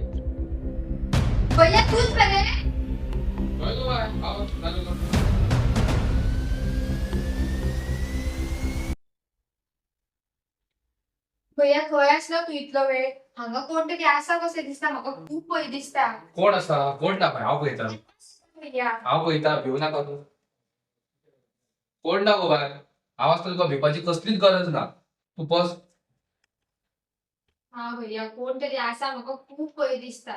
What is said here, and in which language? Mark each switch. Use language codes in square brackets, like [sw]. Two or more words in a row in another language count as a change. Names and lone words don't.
[kok] भैया तूच बरे बाय, बाय, आहो, चालू कर. भैया खंय आसलो तू इतलो वेळ हांगा कोण तरी आसा कशें दिसता म्हाका खूब भंय दिसता कोण असा कोण ना बाय हांव पळयता भैया हांव पळयता भिवू नाका तूं कोण ना गो बाय हांव आसता तुका भिवपाची कसलीच गरज ना तूं बस हा भैया कोण तरी आसा म्हाका खूब भंय दिसता